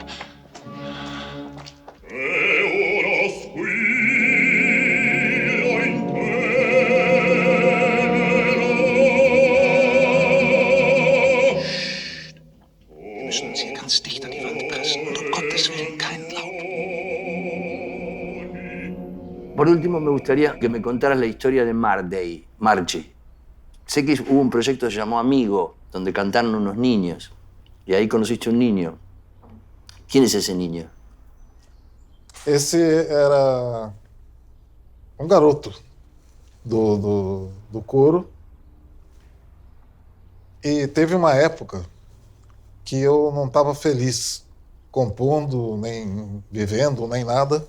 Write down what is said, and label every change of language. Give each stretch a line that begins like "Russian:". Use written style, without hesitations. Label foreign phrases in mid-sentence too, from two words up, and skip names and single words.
German: Wir müssen uns hier ganz dicht an die Wand pressen und um Gottes Willen keinen Laut.
Spanish: Por último, me gustaría que me contaras la historia de Margie. Sé que hubo un proyecto que se llamó Amigo, donde cantaron unos niños, y ahí conociste un niño. ¿Quién es ese niño?
Portuguese: Esse era um garoto do coro. E teve uma época que eu não estava feliz compondo, nem vivendo, nem nada.